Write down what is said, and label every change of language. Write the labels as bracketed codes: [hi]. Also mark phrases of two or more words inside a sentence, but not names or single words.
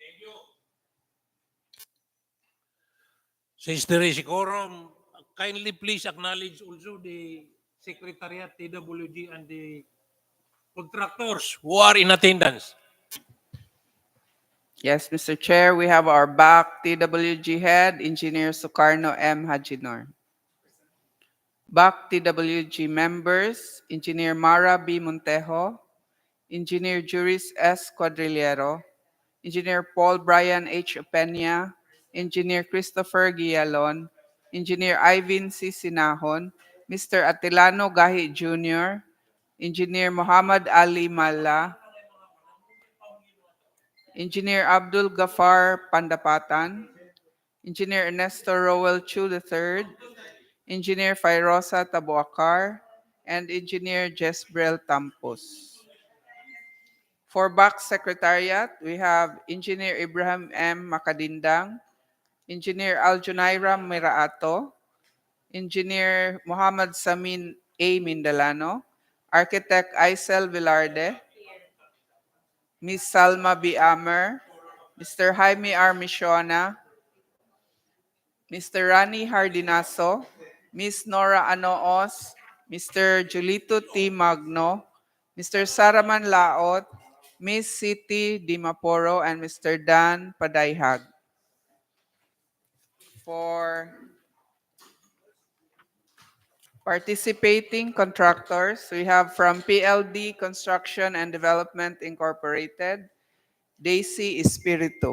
[en] Since there is a quorum, kindly please acknowledge also the Secretariat, TWG, and the contractors who are in attendance. Yes, Mr. Chair, we have our back TWG head, Engineer Sukarno M. Hajinor. Back TWG members, Engineer Mara B. Montejo, Engineer Juris S. Quadrillero, Engineer Paul Brian H. Peña, Engineer Christopher Guialon, Engineer Ivan C. Sinahon, Mr. Atilano Gahi Jr., Engineer Muhammad Ali Malla, Engineer Abdul Gafar Pandapatan, Engineer Ernesto Rowell Chu III, Engineer Fairosa Tabuakar, and Engineer Jesbrel Tampos. For back secretariat, we have Engineer Ibrahim M. Makadindang, Engineer Aljunaira Miraato, Engineer Muhammad Samin A. Mindalano, Architect Aisel Velarde, Ms. Salma B. Amer, Mr. Jaime R. Michona, Mr. Rani Hardinaso, Ms. Nora Anoos, Mr. Julito T. Magno, Mr. Saraman Laot, Ms. Siti Dimaporo, and Mr. Dan Padayhag. For participating contractors, we have from PLD Construction and Development Incorporated, Daisy Espiritu.